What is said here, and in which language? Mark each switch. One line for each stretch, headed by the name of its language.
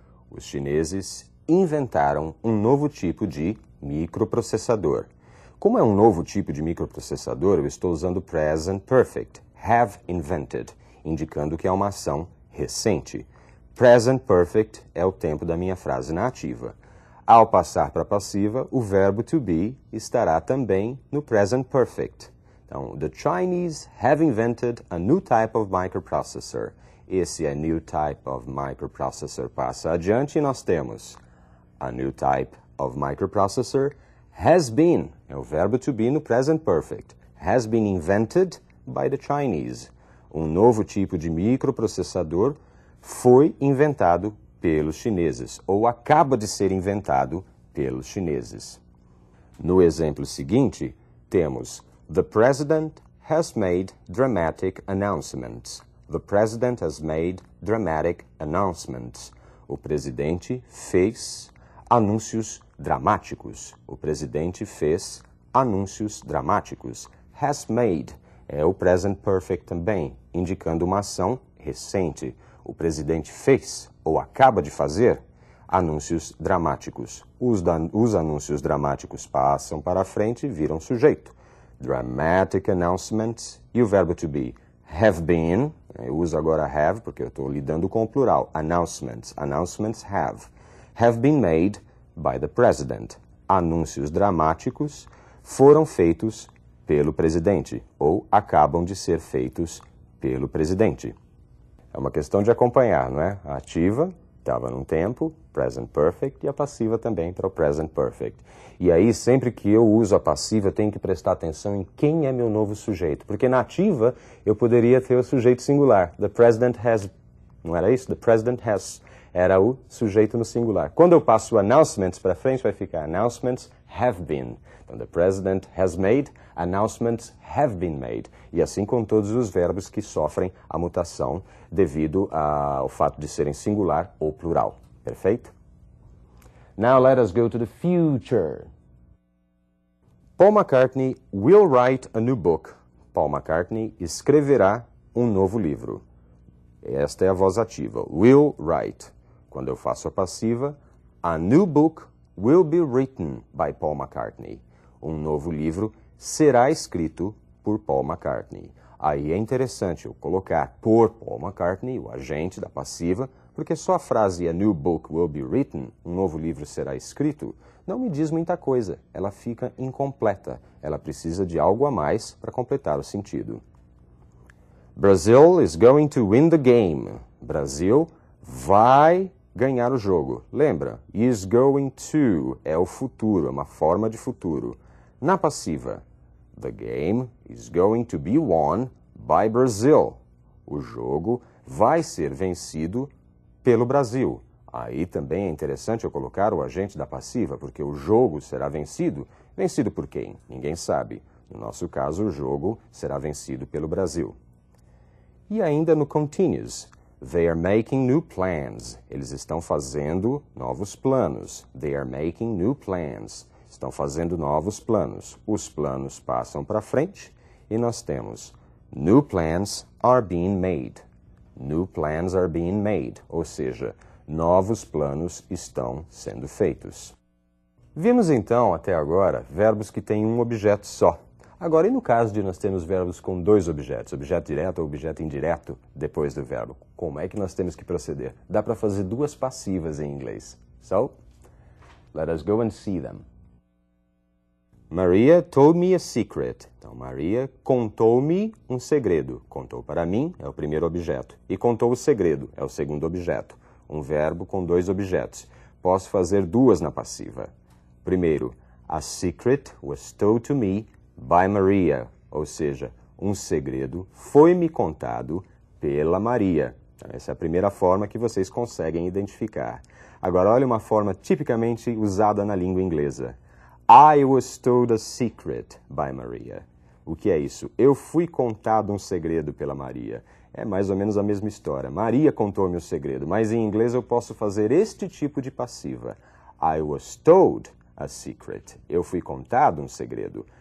Portuguese: Os chineses inventaram um novo tipo de microprocessador. Como é um novo tipo de microprocessador, eu estou usando present perfect.
English: Have invented,
Portuguese: indicando que é uma ação recente. Present perfect é o tempo da minha frase na ativa. Ao passar para a passiva, o verbo to be estará também no present perfect.
English: Então, the Chinese have invented a new type of microprocessor.
Portuguese: Esse
English: a new type of microprocessor
Portuguese: passa adiante e nós temos
English: a new type of microprocessor has been,
Portuguese: é o verbo to be no present perfect.
English: Has been invented by the Chinese.
Portuguese: Um novo tipo de microprocessador foi inventado pelos chineses, ou acaba de ser inventado pelos chineses. No exemplo seguinte, temos
English: The President has made dramatic announcements. The President has made dramatic announcements.
Portuguese: O presidente fez anúncios dramáticos. O presidente fez anúncios dramáticos. Has made é o present perfect também, indicando uma ação recente. O presidente fez, ou acaba de fazer, anúncios dramáticos. Os anúncios dramáticos passam para a frente e viram sujeito.
English: Dramatic announcements
Portuguese: e o verbo to be.
English: Have been,
Portuguese: eu uso agora have porque eu estou lidando com o plural.
English: Announcements, announcements have been made by the president.
Portuguese: Anúncios dramáticos foram feitos pelo presidente, ou acabam de ser feitos pelo presidente. É uma questão de acompanhar, não é? A ativa estava num tempo, present perfect, e a passiva também para o present perfect. E aí, sempre que eu uso a passiva, eu tenho que prestar atenção em quem é meu novo sujeito. Porque na ativa, eu poderia ter o sujeito singular.
English: The president has,
Portuguese: não era isso? The president has era o sujeito no singular. Quando eu passo o announcements para frente, vai ficar
English: announcements have been. Então, the president has made, announcements have been made.
Portuguese: E assim com todos os verbos que sofrem a mutação devido ao fato de serem singular ou plural. Perfeito?
English: Now let us go to the future. Paul McCartney will write a new book.
Portuguese: Paul McCartney escreverá um novo livro. Esta é a voz ativa.
English: Will write.
Portuguese: Quando eu faço a passiva,
English: a new book will be written by Paul McCartney.
Portuguese: Um novo livro será escrito por Paul McCartney. Aí é interessante eu colocar por Paul McCartney, o agente da passiva, porque só a frase
English: a new book will be written,
Portuguese: um novo livro será escrito, não me diz muita coisa. Ela fica incompleta. Ela precisa de algo a mais para completar o sentido.
English: Brazil is going to win the game.
Portuguese: Brasil vai ganhar o jogo. Lembra? Is going to é o futuro, é uma forma de futuro. Na passiva,
English: the game is going to be won by Brazil.
Portuguese: O jogo vai ser vencido pelo Brasil. Aí também é interessante eu colocar o agente da passiva, porque o jogo será vencido. Vencido por quem? Ninguém sabe. No nosso caso, o jogo será vencido pelo Brasil. E ainda no continuous,
English: they are making new plans.
Portuguese: Eles estão fazendo novos planos.
English: They are making new plans.
Portuguese: Estão fazendo novos planos. Os planos passam para frente e nós temos
English: new plans are being made. New plans are being made,
Portuguese: ou seja, novos planos estão sendo feitos. Vimos então, até agora, verbos que têm um objeto só. Agora, e no caso de nós termos verbos com dois objetos, objeto direto ou objeto indireto, depois do verbo, como é que nós temos que proceder? Dá para fazer duas passivas em inglês.
English: So, let us go and see them. Maria told me a secret.
Portuguese: Então, Maria contou-me um segredo. Contou para mim é o primeiro objeto. E contou o segredo é o segundo objeto. Um verbo com dois objetos. Posso fazer duas na passiva. Primeiro,
English: a secret was told to me by Maria.
Portuguese: Ou seja, um segredo foi-me contado pela Maria. Então, essa é a primeira forma que vocês conseguem identificar. Agora, olha uma forma tipicamente usada na língua inglesa.
English: I was told a secret by Maria.
Portuguese: O que é isso? Eu fui contado um segredo pela Maria. É mais ou menos a mesma história. Maria contou-me um segredo, mas em inglês eu posso fazer este tipo de passiva.
English: I was told a secret.
Portuguese: Eu fui contado um segredo.